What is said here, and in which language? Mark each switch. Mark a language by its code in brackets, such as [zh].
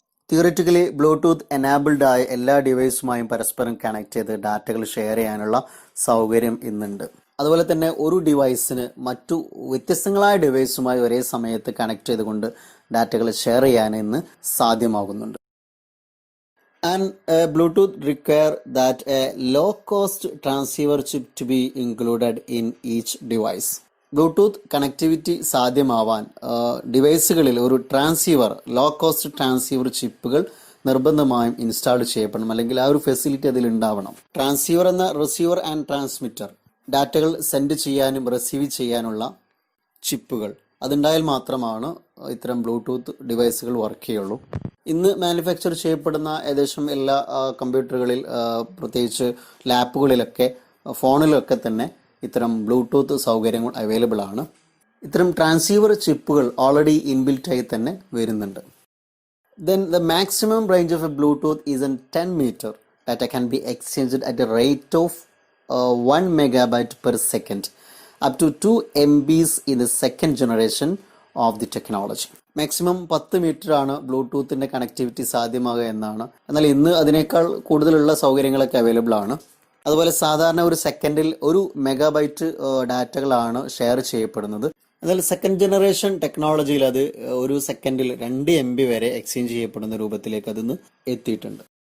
[ml] Theoretically Bluetooth enabled ആയ എല്ലാ ഡിവൈസുമായും പരസ്പരം കണക്ട് ചെയ്ത് ഡാറ്റകൾ ഷെയർ ചെയ്യാനുള്ള സൗകര്യം ഇന്നുണ്ട്. അതുപോലെ തന്നെ ഒരു ഡിവൈസിന് മറ്റു വ്യത്യസ്തങ്ങളായ ഡിവൈസുമായി ഒരേ സമയത്ത് കണക്ട് ചെയ്തുകൊണ്ട് ഡാറ്റകൾ ഷെയർ ചെയ്യാൻ ഇന്ന് സാധ്യമാകുന്നുണ്ട്. [en] And Bluetooth require that a low-cost transceiver chip to be included in each device. [ml] Bluetooth connectivity സാധ്യമാവാൻ ഡിവൈസുകളിൽ ഒരു ലോ കോസ്റ്റ് ട്രാൻസീവർ ചിപ്പുകൾ നിർബന്ധമായും ഇൻസ്റ്റാൾ ചെയ്യപ്പെടണം, അല്ലെങ്കിൽ ആ ഒരു ഫെസിലിറ്റി അതിൽ ഉണ്ടാവണം. ട്രാൻസീവർ എന്ന റിസീവർ ആൻഡ് ട്രാൻസ്മിറ്റർ, ഡാറ്റകൾ സെൻഡ് ചെയ്യാനും റിസീവ് ചെയ്യാനുള്ള ചിപ്പുകൾ, അതുണ്ടായാൽ മാത്രമാണ് ഇത്തരം ബ്ലൂടൂത്ത് ഡിവൈസുകൾ വർക്ക് ചെയ്യുള്ളൂ. ഇന്ന് മാനുഫാക്ചർ ചെയ്യപ്പെടുന്ന ഏകദേശം എല്ലാ കമ്പ്യൂട്ടറുകളിൽ, പ്രത്യേകിച്ച് ലാപ്പുകളിലൊക്കെ ഫോണിലൊക്കെ തന്നെ ഇത്തരം ബ്ലൂടൂത്ത് സൗകര്യങ്ങൾ അവൈലബിൾ ആണ്. ഇത്തരം ട്രാൻസീവർ ചിപ്പുകൾ ഓൾറെഡി ഇൻബിൽറ്റായി തന്നെ വരുന്നുണ്ട്. [en] Then the maximum range of a Bluetooth is in 10 meter. Data can be exchanged at a rate of 1 megabyte per second, up to 2 MBs in the second generation of the technology. [ml] Maximum 10 metre ആണ് ബ്ലൂടൂത്തിൻ്റെ connectivity സാധ്യമാകുക എന്നാണ്. എന്നാൽ ഇന്ന് അതിനേക്കാൾ കൂടുതലുള്ള സൗകര്യങ്ങളൊക്കെ available ആണ്. അതുപോലെ സാധാരണ ഒരു സെക്കൻഡിൽ 1 മെഗാബൈറ്റ് ഡാറ്റകളാണ് ഷെയർ ചെയ്യപ്പെടുന്നത്. എന്നാൽ സെക്കൻഡ് ജനറേഷൻ ടെക്നോളജിയിൽ അത് ഒരു സെക്കൻഡിൽ 2 MB വരെ എക്സ്ചേഞ്ച് ചെയ്യപ്പെടുന്ന രൂപത്തിലേക്ക് അതിന്ന് എത്തിയിട്ടുണ്ട്.